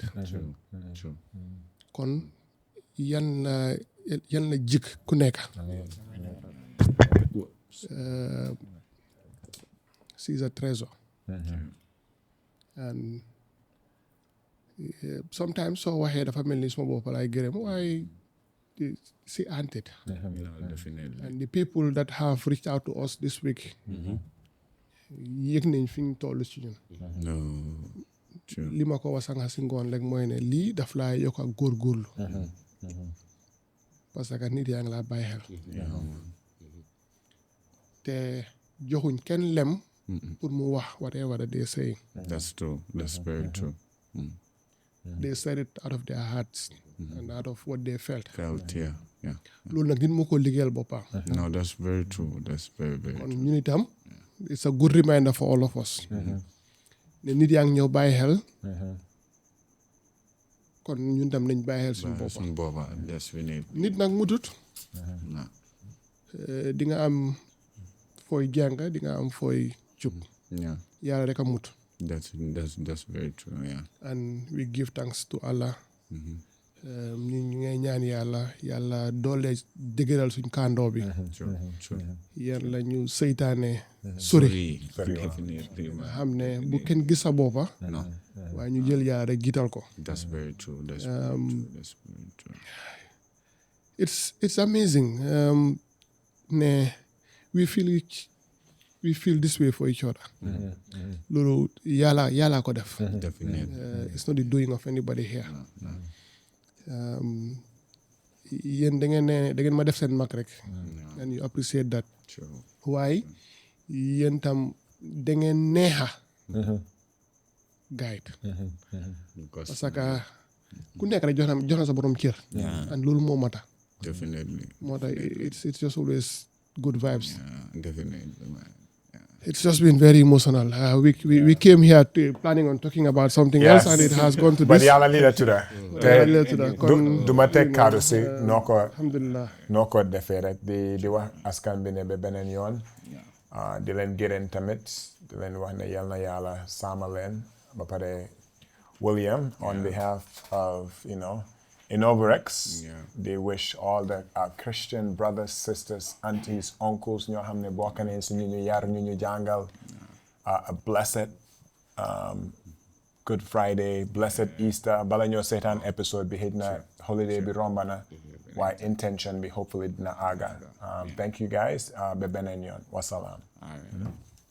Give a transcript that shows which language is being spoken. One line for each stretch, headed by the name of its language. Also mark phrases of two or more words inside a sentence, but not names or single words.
English: True.
Wolof: Kon yan la jik ku nekk.
English: She's a treasure. And sometimes
Wolof: so waxee dafa mel ni suma bopp laay gërëm waaye
English: she earned it. Definitely. And the people that have reached out to us this week
Wolof: yëg nañ fi ñu toll ci ñun. li ma ko wax sànq si ngoon rek mooy ne lii daf laa yokk ak góorgóorlu.
French: parce que
Wolof: nit yaa ngi laa bàyyi xel. te joxuñ kenn lem. pour mu wax
English: whatever they say. That's true. That's very true. They said it out of their hearts and out of what they felt. Yeah.
Wolof: loolu nag nit mu ko liggéeyal boppam.
English: No, that's very true. That's very, very
Wolof: kon
English: true.
Wolof: ñun itam
English: it's a good reminder for all of us.
Wolof: ne nit yaa ngi ñëw bàyyi xel. kon ñun tam nañ bàyyi xel suñu boppam.
English: Yes, we need.
Wolof: nit nag mutut. di nga am fooy jàng di nga am fooy jub. yàlla rek a mut.
English: That's very true. Yeah. And we give thanks to Allah.
Wolof: ñu ngay ñaan yàlla doole dëgëral suñ kàndoo bi. yàlla ñu seytaane sori. xam ne bu kenn gis sa boppa. waaye ñu jël yàlla rek jiital ko.
English: That's very true. That's very true. It's amazing. Ne we feel this way for each other.
Wolof: loolu yàlla ko def.
English: Definitely. It's not the doing of anybody here.
Wolof: yéen da ngeen ma def seen mag rek.
English: and you appreciate that.
Wolof: waaye yéen tam da ngeen neexa.
English: guide.
French: parce que
Wolof: ku nekk rek jox na sa borom cër. and loolu moo mata.
English: Definitely.
Wolof: moo tax
English: it's just always good vibes. Definitely. It's just been very emotional. We came here planning on talking about something else, and it has gone to this. But
Wolof: yàlla lii la tudda. du ma teg kaddu si alhamdulillah. noo ko defee rek di wax askan bi ne ba beneen yoon. di leen gërëm tamit di leen wax ne yal na yàlla sàmm leen ba pare William
English: on behalf of Innovax. They wish all the Christian brothers, sisters, aunties, uncles,
Wolof: ñoo xam ne bokk nañ si ñu yar ñu jàngal
English: a blessed Good Friday, blessed Easter.
Wolof: Bala ñoo seetaan episode bi xëj na holiday bi romba na waaye intention bi hopefully dina àgga.
English: Thank you guys.
Wolof: Ba beneen yoon. Wasalaam.